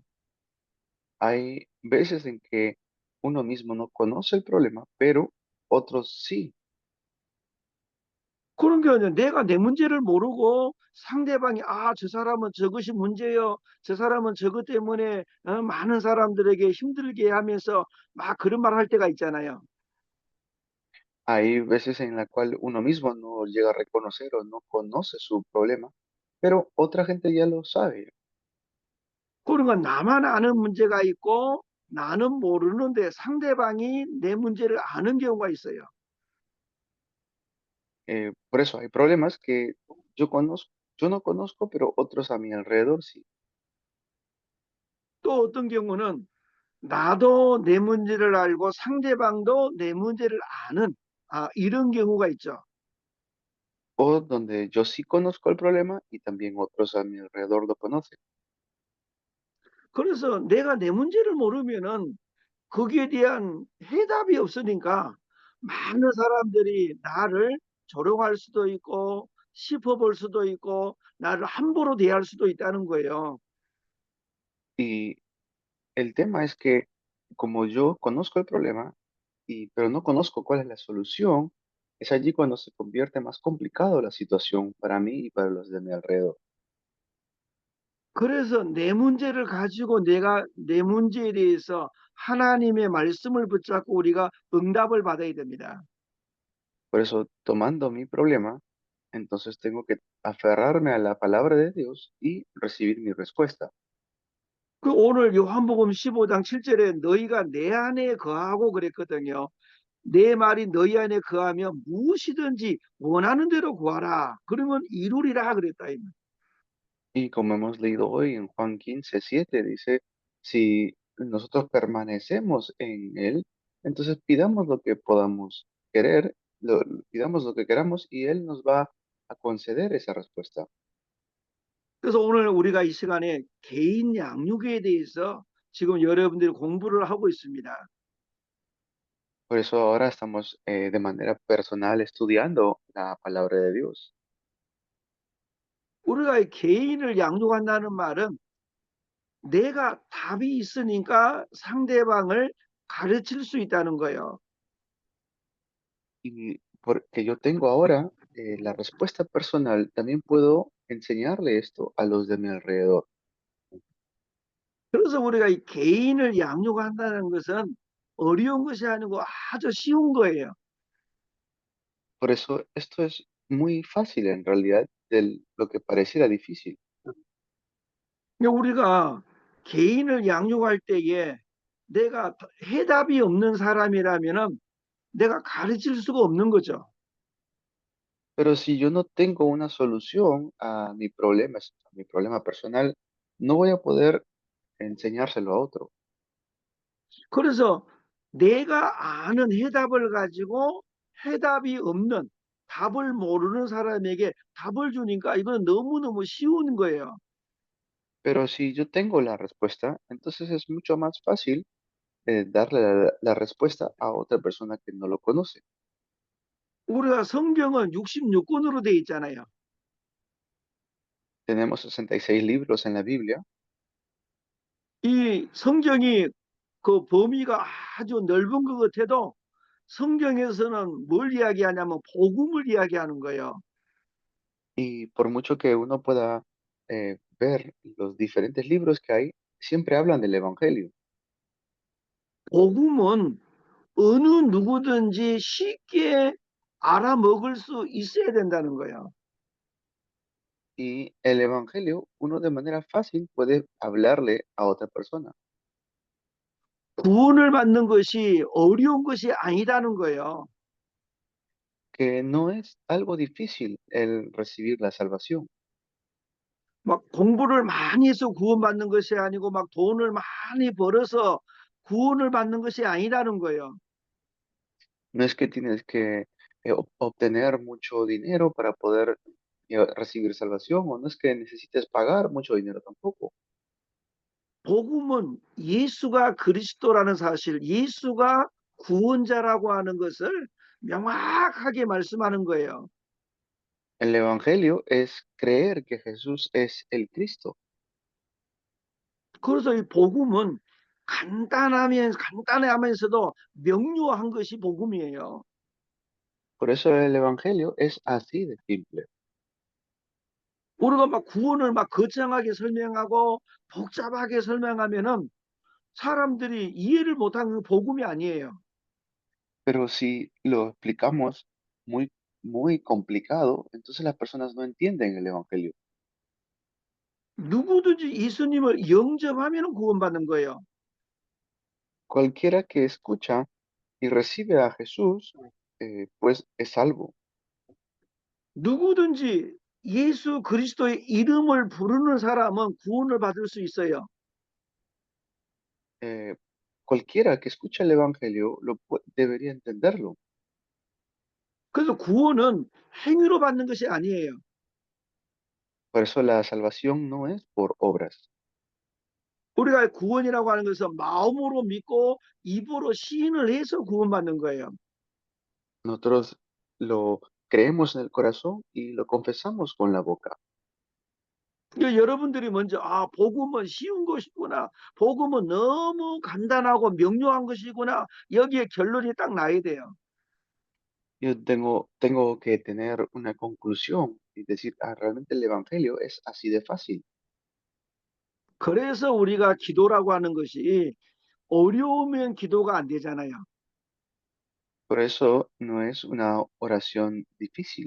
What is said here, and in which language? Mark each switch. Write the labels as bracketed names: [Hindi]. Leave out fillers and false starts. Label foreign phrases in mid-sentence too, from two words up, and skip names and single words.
[Spanish] Hay veces en que uno mismo no conoce el problema, pero otros sí. [Korean] 그런 경우는 내가 내 문제를 모르고 상대방이 아, 저 사람은 저것이 문제요. 저 사람은 저것 때문에 많은 사람들에게 힘들게 하면서 막 그런 말 할 때가 있잖아요. [Spanish] Hay veces en la cual uno mismo no llega a reconocer o no conoce su problema, pero otra gente ya lo sabe. [Korean] 그런 건 나만 아는 문제가 있고 나는 모르는데 상대방이 내 문제를 아는 경우가 있어요. [Spanish] Por eso hay problemas que yo conozco, yo no conozco, pero otros a mi alrededor sí. [Korean] 또 어떤 경우는 나도 내 문제를 알고 상대방도 내 문제를 아는 이런 경우가 있죠. [Spanish] O donde yo sí conozco el problema y también otros a mi alrededor lo conocen. [Korean] 그래서 내가 내 문제를 모르면은 거기에 대한 해답이 없으니까 많은 사람들이 나를 조롱할 수도 있고 씹어볼 수도 있고 나를 함부로 대할 수도 있다는 거예요. [Spanish] Y el tema es que como yo conozco el problema, pero no conozco cuál es la solución, es allí cuando se convierte más complicado la situación para mí y para los de mi alrededor. [Korean] 그래서 내 문제를 가지고 내가 내 문제에 대해서 하나님의 말씀을 붙잡고 우리가 응답을 받아야 됩니다. [Spanish] Por eso, tomando mi problema, entonces tengo que aferrarme a la palabra de Dios y recibir mi respuesta. [Korean] 그 오늘 요한복음 15장 7절에 너희가 내 안에 거하고 그랬거든요. 내 말이 너희 안에 거하면 무엇이든지 원하는 대로 구하라. 그러면 이루리라 그랬다. [Spanish] Y como hemos leído hoy en Juan 15:7, dice, si nosotros permanecemos en Él, entonces pidamos lo que podamos querer, pidamos lo que queramos y Él nos va a conceder esa respuesta. [Korean] 그래서 오늘 우리가 이 시간에 개인 양육에 대해서 지금 여러분들이 공부를 하고 있습니다. [Spanish] Por eso ahora estamos de manera personal estudiando la palabra de Dios. [Korean] 우리가 개인을 양육한다는 말은 내가 답이 있으니까 상대방을 가르칠 수 있다는 거예요. [Spanish] Y porque yo tengo ahora la respuesta personal, también puedo enseñarle esto a los de mi alrededor. [Korean] 그래서 우리가 이 개인을 양육한다는 것은 어려운 것이 아니고 아주 쉬운 거예요. [Spanish] Por eso esto es muy fácil en realidad de lo que pareciera difícil. [Korean] 근데 우리가 개인을 양육할 때에 내가 해답이 없는 사람이라면은 내가 가르칠 수가 없는 거죠. [Spanish] Pero si yo no tengo una solución a mi problema personal, no voy a poder enseñárselo a otro. [Korean] 그래서 내가 아는 해답을 가지고 해답이 없는 답을 모르는 사람에게 답을 주니까 이건 너무너무 쉬운 거예요. [Spanish] Pero si yo tengo la respuesta, entonces es mucho más fácil darle la respuesta a otra persona que no lo conoce. [Korean] 우리가 성경은 66권으로 돼 있잖아요. [Spanish] Tenemos 66 libros en la Biblia [Korean] 이 성경이 그 범위가 아주 넓은 것 같아도 성경에서는 뭘 이야기하냐면 복음을 이야기하는 거예요. [Spanish] Y por mucho que uno pueda ver los diferentes libros que hay, siempre hablan del Evangelio. [Korean] 복음은 어느 누구든지 쉽게 알아먹을 수 있어야 된다는 거예요. [Spanish] Y el Evangelio, uno de manera fácil puede hablarle a otra persona, [Korean] 구원을 받는 것이 어려운 것이 아니라는 거예요. [Spanish] que no es algo difícil el recibir la salvación. [Korean] 막 공부를 많이 해서 구원받는 것이 아니고 막 돈을 많이 벌어서 구원을 받는 것이 아니라는 거예요. [Spanish] No es que tienes que obtener mucho dinero para poder recibir salvación, o no es que necesites pagar mucho dinero tampoco. [Korean] 복음은 예수가 그리스도라는 사실, 예수가 구원자라고 하는 것을 명확하게 말씀하는 거예요. [Spanish] El Evangelio es creer que Jesús es el Cristo. [Korean] 그래서 이 복음은 간단하면서도 명료한 것이 복음이에요. [Spanish] Por eso el Evangelio es así de simple. [Korean] 우리가 막 구원을 막 거창하게 설명하고 복잡하게 설명하면은 사람들이 이해를 못하는 복음이 아니에요. [Spanish] Pero si lo explicamos muy, muy complicado, entonces las personas no entienden el Evangelio. [Korean] 누구든지 예수님을 영접하면 구원받는 거예요. [Spanish] Cualquiera que escucha y recibe a Jesús, pues es salvo. [Korean] 누구든지 예수 그리스도의 이름을 부르는 사람은 구원을 받을 수 있어요. [Spanish] Eh, Cualquiera que escucha el Evangelio debería entenderlo. [Korean] 그래서 구원은 행위로 받는 것이 아니에요. [Spanish] Por eso la salvación no es por obras. [Korean] 우리가 구원이라고 하는 것은 마음으로 믿고 입으로 시인을 해서 구원받는 거예요. [Spanish] Nosotros lo creemos en el corazón y lo confesamos con la boca. [Korean] 그러니까 여러분들이 먼저 복음은 쉬운 것이구나. 복음은 너무 간단하고 명료한 것이구나. 여기에 결론이 딱 나야 돼요. [Spanish] Yo tengo que tener una conclusión y decir, realmente el Evangelio es así de fácil. [Korean] 그래서 우리가 기도라고 하는 것이 어려우면 기도가 안 되잖아요. [Spanish] Por eso no es una oración difícil.